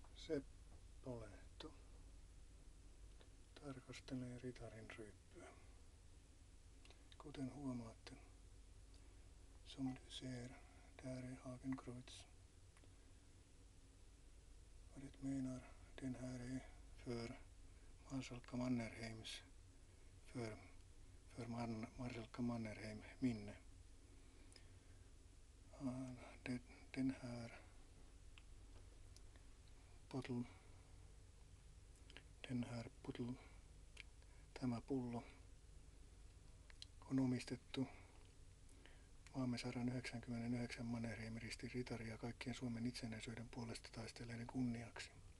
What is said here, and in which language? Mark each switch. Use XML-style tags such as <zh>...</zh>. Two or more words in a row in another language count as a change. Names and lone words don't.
<fi>Seppo Lehto tarkastelee ritarin ryyppyä. Kuten huomaatte,</fi> <sv>som du ser, där är Hakenkreuz. Vad det menar, den här är för Marsalkka Mannerheims, för Marsalkka Mannerheim minne. Den här</sv> <fi>tämä pullo on omistettu maamme 199 Mannerheim-ristin ritaria kaikkien Suomen itsenäisyyden puolesta taisteleiden kunniaksi.</fi>